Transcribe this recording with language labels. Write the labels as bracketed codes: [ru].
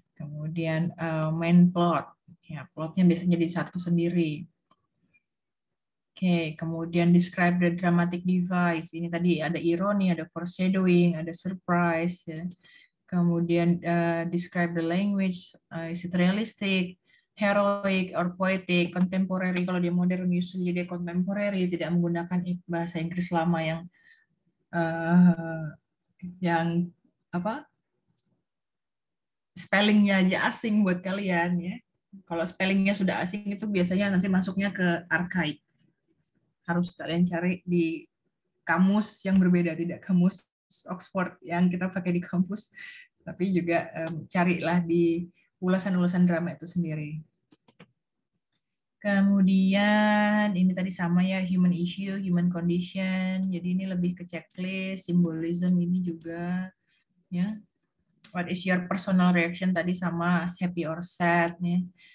[id] Kemudian main plot, ya plotnya biasanya jadi satu sendiri. Oke, kemudian [en] describe the dramatic device. [id] Ini tadi ada ironi, ada foreshadowing, ada surprise ya. [en] Kemudian describe the language, is it realistic, heroic, or poetic, contemporary. [id] Kalau dia modern, usually dia contemporary, tidak menggunakan bahasa Inggris lama yang apa? Spellingnya aja asing buat kalian ya. Kalau spellingnya sudah asing itu biasanya nanti masuknya ke archive. Harus kalian cari di kamus yang berbeda, tidak kamus Oxford yang kita pakai di kampus, tapi juga carilah di ulasan-ulasan drama itu sendiri. Kemudian ini tadi sama ya, [en] human issue, human condition. [id] Jadi ini lebih ke checklist, symbolism ini juga ya. [en] What is your personal reaction [id] tadi sama [en] happy or sad nih.